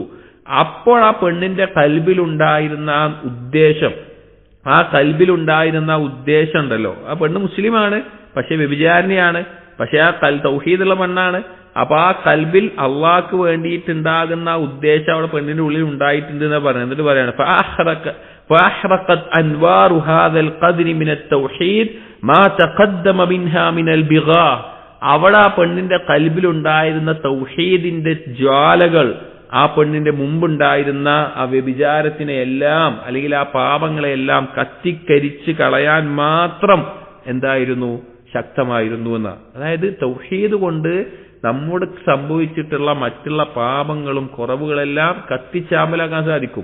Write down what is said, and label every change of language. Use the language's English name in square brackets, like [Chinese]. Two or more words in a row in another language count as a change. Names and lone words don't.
[Malayalam] അപ്പോൾ ആ പെണ്ണിന്റെ കൽബിലുണ്ടായിരുന്ന ആ ഉദ്ദേശം, ആ കൽബിലുണ്ടായിരുന്ന ഉദ്ദേശം ഉണ്ടല്ലോ, ആ പെണ്ണ് മുസ്ലിമാണ് പക്ഷെ വ്യഭിചാരിണിയാണ്, പക്ഷെ ആ തൗഹീദുള്ള പെണ്ണാണ്. അപ്പൊ ആ കൽബിൽ അള്ളാഹ്ക്ക് വേണ്ടിയിട്ടുണ്ടാകുന്ന ഉദ്ദേശം അവിടെ പെണ്ണിന്റെ ഉള്ളിൽ ഉണ്ടായിട്ടുണ്ട് എന്ന് പറയുന്നത്. എന്നിട്ട് പറയാണ് [Arabic] فأحرقت أنوار هذا القدر من التوحيد ما تقدم منها من البغاء, [Malayalam] അവിടെ ആ പെണ്ണിന്റെ കൽബിലുണ്ടായിരുന്ന തൗഹീദിന്റെ ജ്വാലകൾ ആ പെണ്ണിന്റെ മുമ്പുണ്ടായിരുന്ന ആ വ്യഭിചാരത്തിനെ എല്ലാം, അല്ലെങ്കിൽ ആ പാപങ്ങളെല്ലാം കത്തിക്കരിച്ച് കളയാൻ മാത്രം എന്തായിരുന്നു? ശക്തമായിരുന്നു എന്ന്. അതായത് തൗഹീദ് കൊണ്ട് നമ്മോട് സംഭവിച്ചിട്ടുള്ള മറ്റുള്ള പാപങ്ങളും കുറവുകളെല്ലാം കത്തിച്ചാമ്പലാക്കാൻ സാധിക്കും.